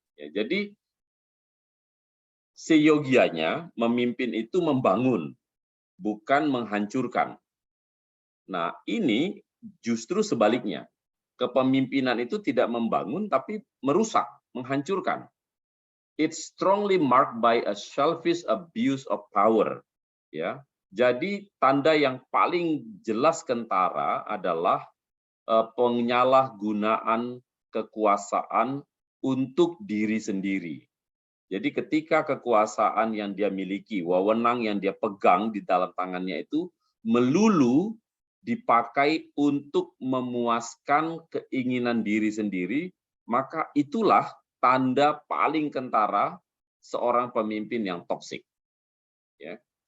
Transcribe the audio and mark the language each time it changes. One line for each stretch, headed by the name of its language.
Indonesian: Ya, jadi seyogianya memimpin itu membangun, bukan menghancurkan. Nah, ini justru sebaliknya. Kepemimpinan itu tidak membangun, tapi merusak, menghancurkan.
English: It's strongly marked by a selfish abuse of power.
Indonesian: Ya, jadi tanda yang paling jelas kentara adalah penyalahgunaan kekuasaan untuk diri sendiri. Jadi ketika kekuasaan yang dia miliki, wewenang yang dia pegang di dalam tangannya itu melulu dipakai untuk memuaskan keinginan diri sendiri, maka itulah tanda paling kentara seorang pemimpin yang toksik. Ya.